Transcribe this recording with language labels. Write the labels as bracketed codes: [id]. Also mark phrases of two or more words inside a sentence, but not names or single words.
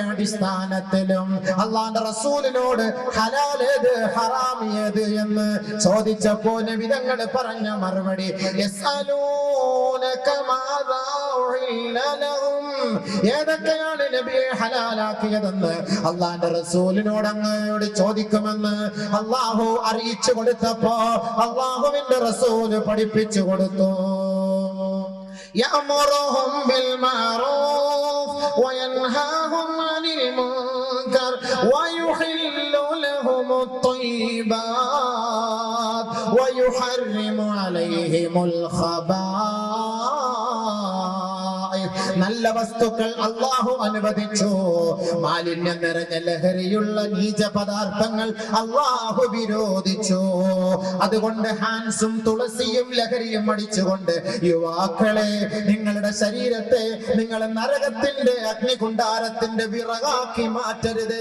[ml] അടിസ്ഥാനത്തിലും അല്ലാഹുവിന്റെ റസൂലിനോട് ഹലാൽ ഏത് ഹറാം ഏത് എന്ന് ചോദിച്ചപ്പോൾ നബി തങ്ങൾ പറഞ്ഞ മറുപടി [ar] يسألونك ماذا أحل لهم, [ml] ഏതൊക്കെയാണ് നബിയെ ഹലാലാക്കിയതെന്ന് അല്ലാഹുവിന്റെ റസൂലിനോട് അങ്ങയോട് ചോദിക്കുമെന്ന് അല്ലാഹു അറിയിച്ചു കൊടുത്തപ്പോ അല്ലാഹുവിന്റെ റസൂൽ പഠിപ്പിച്ചു കൊടുത്തു. [ar] يأمرهم بالمعروف وينهاهم عن المنكر ويحل لهم الطيبات ويحرم عليهم الخبائث. [ml] നല്ല വസ്തുക്കൾ അല്ലാഹു അനുവദിച്ചു, മാലിന്യം നിറഞ്ഞ ലഹരിയുള്ള നീച പദാർത്ഥങ്ങൾ അല്ലാഹു വിരോധിച്ചു. അതുകൊണ്ട് ഹാൻസും തുളസിയും ലഹരിയും അടിച്ചുകൊണ്ട് യുവാക്കളെ, നിങ്ങളുടെ ശരീരത്തെ നിങ്ങൾ നരകത്തിന്റെ അഗ്നികുണ്ഡാരത്തിന്റെ വിറകാക്കി മാറ്റരുത്.